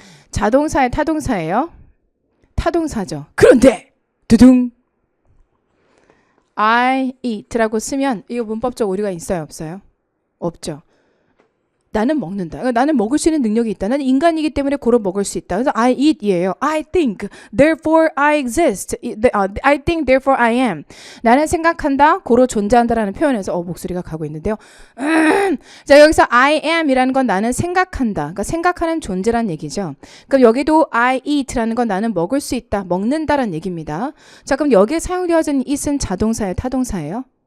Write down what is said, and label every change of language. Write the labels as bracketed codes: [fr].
[ko] 자동사의 타동사예요? 타동사죠. 그런데 두둥 [en] I eat [ko] 라고 쓰면 이거 문법적 오류가 있어요, 없어요? 없죠. 나는 먹는다. 그러니까 나는 먹을 수 있는 능력이 있다. 나는 인간이기 때문에 고로 먹을 수 있다. 그래서 [en] I eat [ko] 이에요. [en] I think, therefore I exist. I think, therefore I am. [ko] 나는 생각한다, 고로 존재한다라는 표현에서 목소리가 가고 있는데요. 자, 여기서 I am이라는 건 나는 생각한다. 그러니까 생각하는 존재란 얘기죠. 그럼 여기도 [en] I eat [ko] 라는 건 나는 먹을 수 있다, 먹는다라는 얘기입니다. 자, 그럼 여기에 사용되어진 it은 자동사예요, 타동사예요?